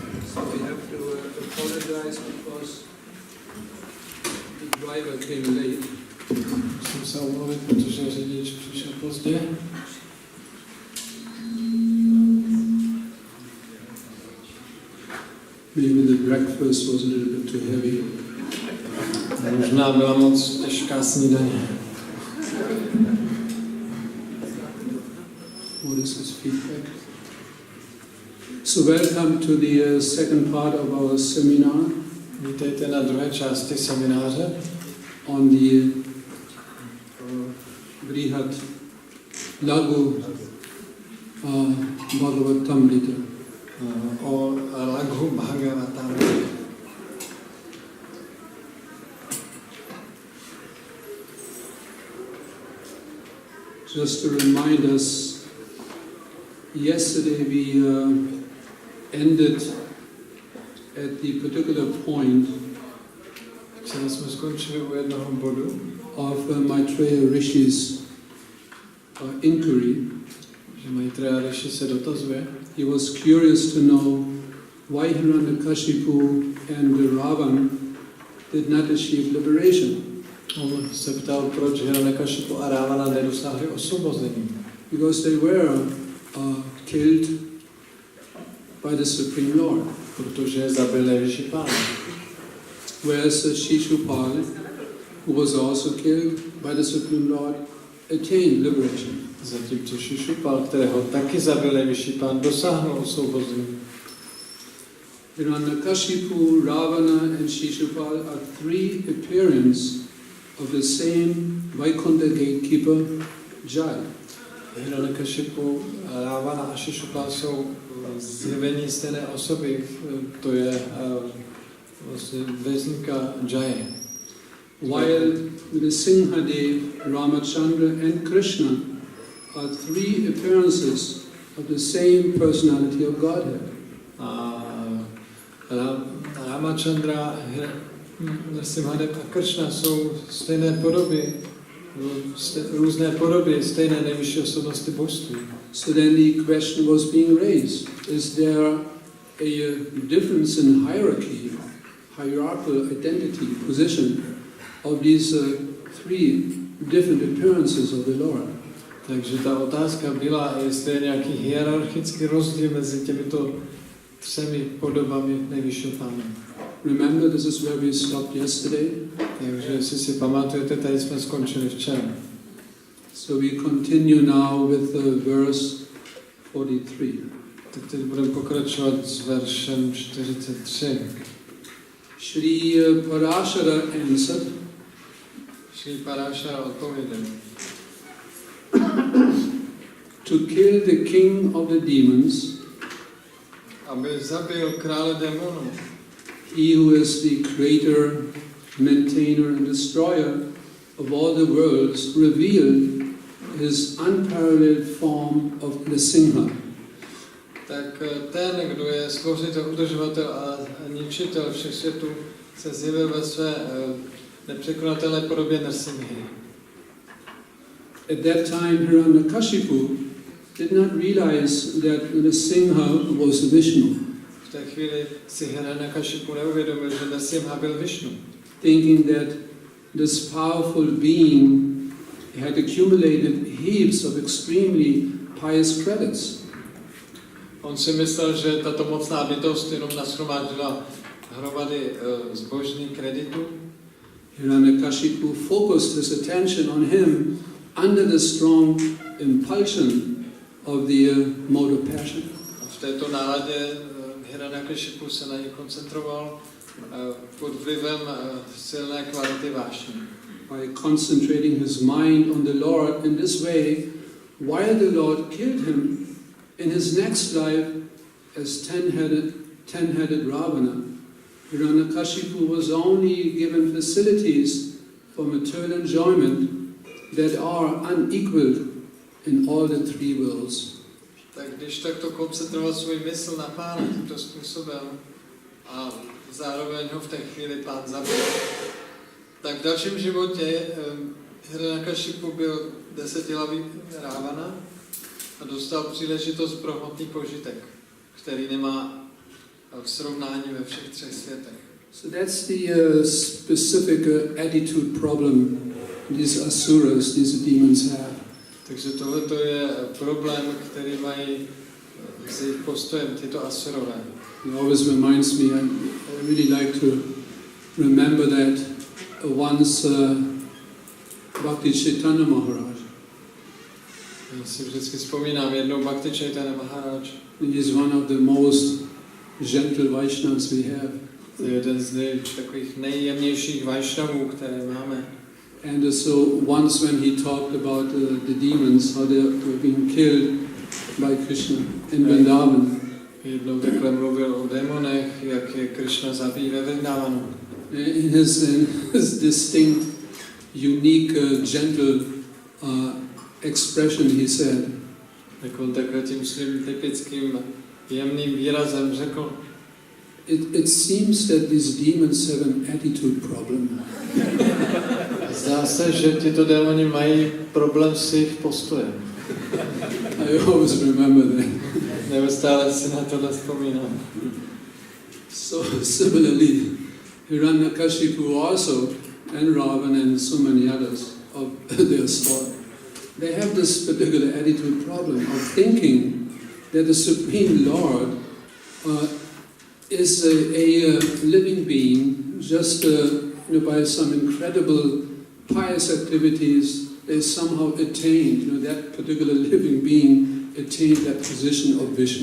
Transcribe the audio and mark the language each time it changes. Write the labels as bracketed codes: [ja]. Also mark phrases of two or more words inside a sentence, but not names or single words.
[en] So we have to apologize because the driver came late. [cs] Musím se omluvit, protože řidič přišel pozdě. [en] Maybe the breakfast was a little bit too heavy. [cs] Možná byla moc těžká snídaně. [en] What is this feedback? So welcome to the second part of our seminar. [cs] Vítejte na druhé části semináře [en] on the Brihad Laghu Bhagavatamrita. [cs] O Laghu Bhagavatamrita. [en] Just to remind us, yesterday we ended at the particular point [cs] Včera jsme skončili u jednoho bodu [en] of Maitreya Rishi's inquiry. [cs] Že Maitreya Rishi se dotazuje. [en] He was curious to know why Hiranyakashipu and Ravan did not achieve liberation. [cs] On se ptal, proč Hiranyakashipu a Ravana nedosáhli osvobození. [en] Because they were killed by the Supreme Lord. [cs] Protože zabil nejvyšší Pán. [en] Whereas Shishupal, who was also killed by the Supreme Lord, attained liberation. [cs] Zatímco Shishupal, kterého taky zabil nejvyšší Pán, dosáhnul osvobození. [en] Hiranyakashipu, Ravana and Shishupal are three appearances of the same Vaikuntha gatekeeper, Jai. [cs] Hiranyakashipu, Ravana a Shishupal jsou zjevení stejné osoby, to je vlastně vězníka Jaye. [en] While Nrsimhadev, Ramachandra and Krishna are three appearances of the same personality of Godhead. [cs] Ramachandra, Nrsimhadev a Krishna jsou stejné podoby, různé podoby stejné nejvyšší osobnosti božství. [en] So then the question was being raised, is there a difference in hierarchical identity, position of these three different appearances of the Lord? [cs] Takže ta otázka byla, jestli je nějaký hierarchický rozdíl mezi těmito třemi podobami nejvyššího Pána. [en] Remember, this is where we stopped yesterday. [cs] Takže jestli si pamatujete, tady jsme skončili včera. [en] So we continue now with verse 43. [cs] Tak teď budeme pokračovat s veršem 43. [en] Shri Parashara answered, [cs] Shri Parashara odpověděl. [en] To kill the king of the demons, [cs] Aby zabil krále démonů, [en] he who is the creator, maintainer and destroyer of all the worlds, revealed his unparalleled form of Nrsimha. [cs] tak ten, kdo je stvořitel, udržovatel a ničitel všech světů, se zjevil ve své nepřekonatelné podobě Nrsimhy. [en] At that time, Hiranyakashipu did not realize that Nrsimha was Vishnu, [cs] V té chvíli si Hiranyakashipu neuvědomil, že Nrsimha byl Višnu. [en] thinking that this powerful being had accumulated heaps of extremely pious credits. [cs] On si myslel, že tato mocná bytost jenom nashromáždila hromady zbožných kreditů. [en] Hiranyakashipu focused his attention on him under the strong impulsion of the mode of passion. [cs] A v této náladě Hiranyakashipu se na něj koncentroval pod vlivem silné kvality vášně. [en] By concentrating his mind on the Lord in this way, while the Lord killed him in his next life as ten-headed Ravana, Hiranyakashipu was only given facilities for material enjoyment that are unequaled in all the three worlds. [cs] Tak když takto koncentroval svůj mysl na Pána tímto způsobem a zároveň ho v té chvíli Pán zabil, tak v dalším životě Hiranyakashipu byl 10hlavý Ravana a dostal příležitost pro hmotný požitek, který nemá v srovnání ve všech třech světech. [en] So that's the specific attitude problem these asuras, these demons have. [cs] Takže tohle je problém, který mají s jejich postojem tyto asurové. [en] It always reminds me, I really like to remember that once Bhakti Chaitanya Maharaj, [cs] Já si vždycky vzpomínám jednou Bhakti Chaitanya Maharaj. [en] he is one of the most gentle Vaishnavas we have. [cs] To je jeden z takových nejjemnějších Vaishnavů, které máme. [en] And so once when he talked about the demons, how they were being killed by Krishna in Vrindavan. [cs] Jednou takhle mluvil o démonech, jak je Krishna zabíjí ve Vrindavanu. [en] In his distinct, unique, gentle expression, he said, [cs] Tak on takhle tím svým typickým jemným výrazem řekl, [en] it seems that these demons have an attitude problem. [cs] zdá se, že tyto démoni mají problém s jejich postojem. [en] I always remember that. [cs] Neustále si na tohle vzpomínám. [en] So similarly, Hiranyakashipu also, and Ravan and so many others of their sort, they have this particular attitude problem of thinking that the Supreme Lord is a living being, just by some incredible pious activities, they somehow attained, that particular living being attained that position of Vishnu.